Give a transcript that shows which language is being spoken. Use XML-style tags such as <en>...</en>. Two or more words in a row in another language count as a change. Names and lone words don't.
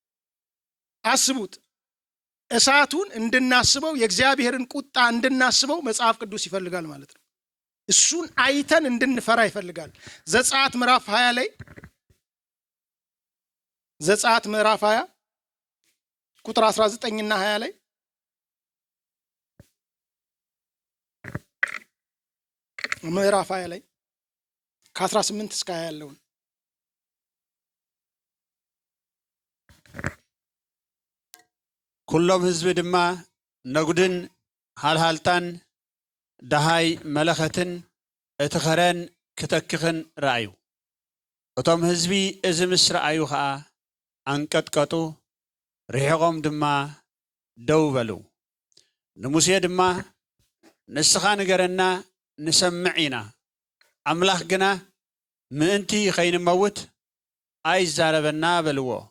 <am>አስቡት። እሳቱን እንድናስበው የእግዚአብሔርን ቁጣ እንድናስበው መጽሐፍ ቅዱስ ይፈልጋል ማለት ነው። እሱን አይተን እንድንፈራ ይፈልጋል። ዘጸአት ምዕራፍ 20 ላይ ዘጸአት ምዕራፍ 20 ቁጥር 19 እና 20 ላይ ምዕራፍ 20 ላይ ከ18 እስከ 20 ያለውን</am> <ti>ኩሎም ህዝቢ ድማ ነጉድን ሃልሃልታን ደሃይ መለኸትን እቲ ኸረን ክተክኽን ረአዩ እቶም ህዝቢ እዚ ምስ ረአዩ ከዓ አንቀጥቀጡ ርሒቖም ድማ ደው በሉ ንሙሴ ድማ ንስኻ ንገረና ንሰምዕ ኢና አምላኽ ግና ምእንቲ ኸይንመውት ኣይዛረበና በልዎ</ti>